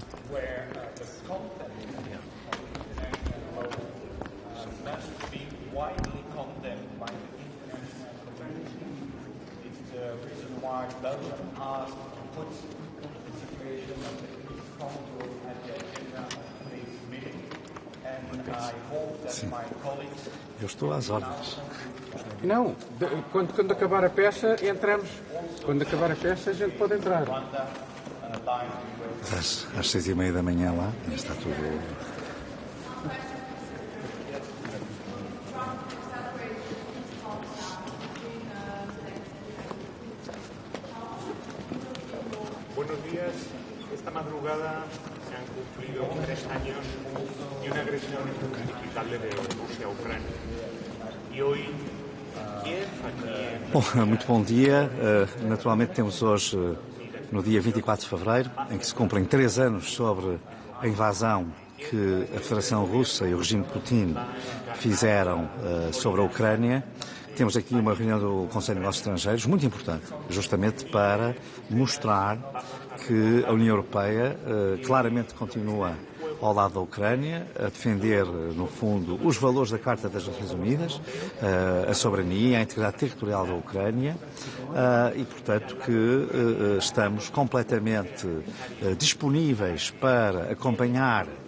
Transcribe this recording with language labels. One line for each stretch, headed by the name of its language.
English: Where the content of the international law must be widely condemned by the international community. It's the reason why Belgium asked to put the situation of the Congo at the agenda of today's meeting, and I hope that my colleagues...
Portuguese: Eu estou às ordens. Não, quando acabar a peça, entramos. Quando acabar a peça, a gente pode entrar. Às 6h30 da manhã lá, está tudo.
Spanish: Buenos días. Esta madrugada se han cumplido 3 años de una agresión injustificable de Rusia a Ucrania.
Portuguese: E hoje, Bom, muito bom dia. Naturalmente temos hoje, no dia 24 de fevereiro, em que se cumprem 3 anos sobre a invasão que a Federação Russa e o regime Putin fizeram sobre a Ucrânia. Temos aqui uma reunião do Conselho de Negócios Estrangeiros muito importante, justamente para mostrar que a União Europeia claramente continua ao lado da Ucrânia, a defender, no fundo, os valores da Carta das Nações Unidas, a soberania, a integridade territorial da Ucrânia e, portanto, que estamos completamente disponíveis para acompanhar